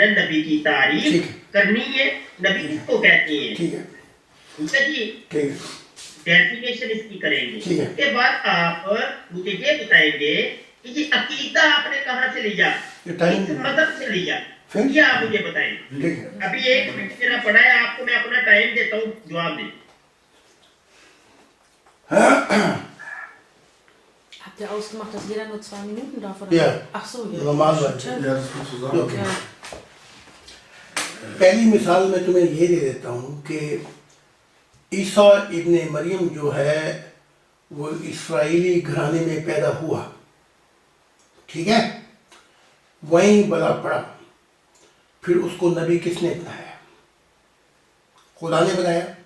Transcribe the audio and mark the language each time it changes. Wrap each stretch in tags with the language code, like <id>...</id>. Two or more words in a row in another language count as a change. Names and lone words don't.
<ur>نبی کی تعریف کرنی ہے، نبی کس کو کہتے ہیں، ٹھیک ہے جی، ڈیفینیشن اس کی کریں گے. اس کے بعد آپ مجھے یہ بتائیں گے کہ یہ عقیدہ آپ نے کہاں سے لیا، کس مذہب سے لیا، یہ آپ مجھے بتائیں. ابھی 1 منٹ میرا پڑا ہے، آپ کو میں اپنا ٹائم دیتا ہوں، جواب دیں.</ur> <de>Habt ihr ausgemacht, dass jeder nur 2 Minuten darf? Oder? Ja. Ach so, ja. Normalerweise. Ja, das kommt zusammen. Ja.</de> <ur>پہلی مثال میں تمہیں یہ دے دیتا ہوں کہ عیسیٰ ابن مریم جو ہے وہ اسرائیلی گھرانے میں پیدا ہوا، ٹھیک ہے، وہیں بڑا پڑا. پھر اس کو نبی کس نے بنایا؟ خدا نے بنایا.</ur>